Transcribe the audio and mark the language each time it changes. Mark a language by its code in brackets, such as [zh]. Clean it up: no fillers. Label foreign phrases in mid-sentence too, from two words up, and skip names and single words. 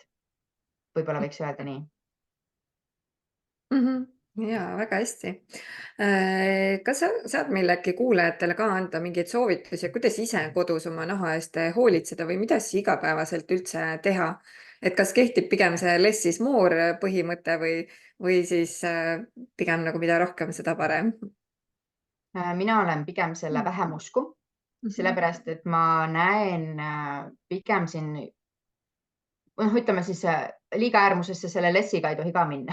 [et] Võib-olla võiks öelda nii. Ja, väga hästi. Kas sa saad meil äkki kuulajatele ka anda mingeid soovitusi, kuidas ise kodus oma naha eest hoolitseda või mida siis igapäevaselt üldse teha? Et kas kehtib pigem see [en] less is more [et] põhimõte või siis pigem nagu mida rohkem, seda parem? Mina olen pigem selle vähem usku, sellepärast, et ma näen pigem siin, ütleme siis liiga äärmusesse selle lessiga ei tohi ka minna.